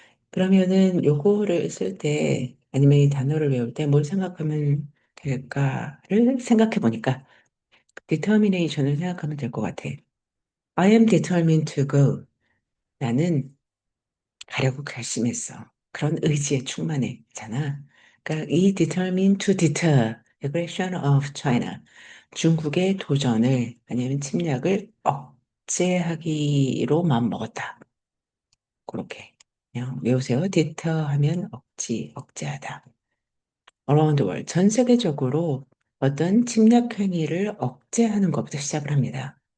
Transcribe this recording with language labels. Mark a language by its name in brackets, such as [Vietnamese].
[Korean] 그러면은 요거를 쓸 때 아니면 이 단어를 외울 때 뭘 생각하면 될까를 생각해 보니까 determination을 생각하면 될 것 같아. [English] I am determined to go. [Korean] 나는 가려고 결심했어. 그런 의지에 충만했잖아. 그러니까 이 [English] determined to deter aggression of China. [Korean] 중국의 도전을 아니면 침략을 억제하기로 마음먹었다. 그렇게 그냥 외우세요. deter 하면 억제하다. [English] Around the world, [Korean] 전 세계적으로 어떤 침략 행위를 억제하는 것부터 시작을 합니다.